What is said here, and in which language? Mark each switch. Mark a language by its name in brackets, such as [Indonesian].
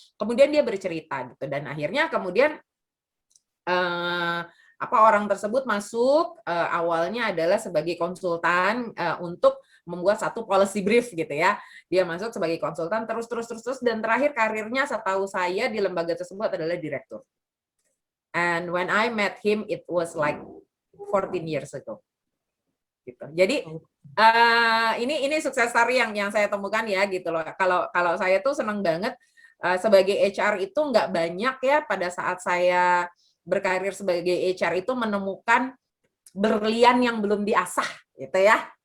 [Indonesian] Kemudian dia bercerita gitu dan akhirnya kemudian orang tersebut masuk awalnya adalah sebagai konsultan untuk membuat satu policy brief gitu ya. Dia masuk sebagai konsultan terus dan terakhir karirnya setahu saya di lembaga tersebut adalah direktur. [English] And when I met him, it was like 14 years ago. [Indonesian] Gitu. Jadi ini sukses story yang saya temukan ya gitu loh. Kalau saya tuh senang banget sebagai HR itu nggak banyak ya pada saat saya berkarir sebagai HR itu menemukan berlian yang belum diasah gitu ya.